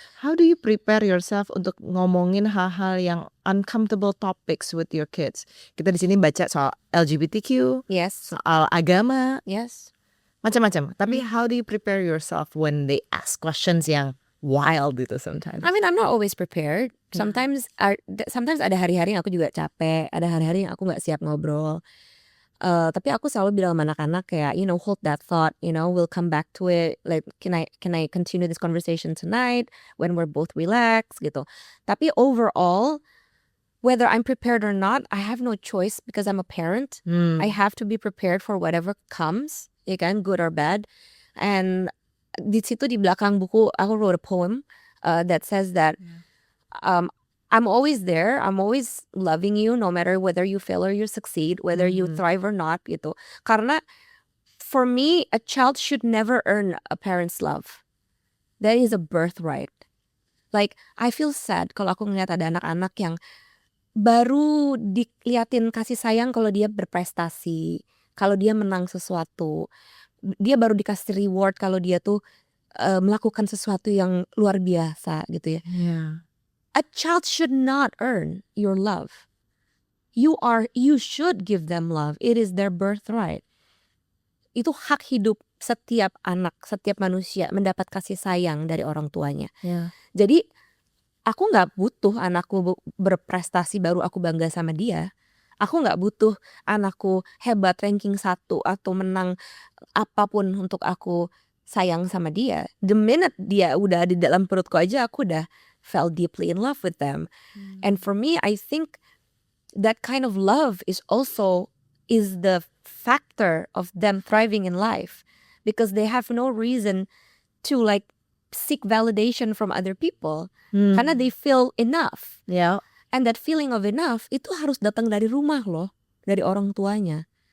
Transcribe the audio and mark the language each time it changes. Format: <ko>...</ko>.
<en>How do you prepare yourself</en> <id>untuk ngomongin hal-hal yang</id> <en>uncomfortable topics with your kids?</en> <id>Kita di sini baca soal LGBTQ,</id> <en>Yes.</en> <id>soal agama,</id> <en>Yes.</en> <id>macam-macam. Tapi</id> <en>how do you prepare yourself when they ask questions yang wild gitu sometimes? I mean, I'm not always prepared.</en> <id>Sometimes ada hari-hari yang aku juga capek. Ada hari-hari yang aku nggak siap ngobrol. Tapi aku selalu bilang sama anak-anak kayak,</id> <en>you know, hold that thought. You know, we'll come back to it. Like, can I continue this conversation tonight when we're both relaxed gitu. Tapi overall, whether I'm prepared or not, I have no choice because I'm a parent. I have to be prepared for whatever comes,</en> <id>ya kan,</id> <en>good or bad. And</en> <id>di situ di belakang buku aku</id> <en>wrote a poem that says that I'm always there. I'm always loving you no matter whether you fail or you succeed, whether you thrive or not gitu. Karena for me, a child should never earn a parent's love. That is a birthright. Like, I feel sad</en> <id>kalau aku ngeliat ada anak-anak yang baru diliatin kasih sayang kalau dia berprestasi, kalau dia menang sesuatu. Dia baru dikasih reward kalau dia tuh melakukan sesuatu yang luar biasa gitu ya.</id> <en>Yeah. A child should not earn your love. You should give them love. It is their birthright.</en> <id>Itu hak hidup setiap anak, setiap manusia mendapat kasih sayang dari orang tuanya.</id> <en>Yeah.</en> <id>Jadi aku nggak butuh anakku berprestasi baru aku bangga sama dia. Aku nggak butuh anakku hebat ranking 1 atau menang apapun untuk aku sayang sama dia.</id> <en>The minute</en> <id>dia udah di dalam perutku aja aku udah</id> <en>fell deeply in love with them. And for me, I think that kind of love is the factor of them thriving in life because they have no reason to like seek validation from other people karena they feel enough. Yeah. And that feeling of enough</en> <id>itu harus datang dari rumah loh, dari orang tuanya.</id>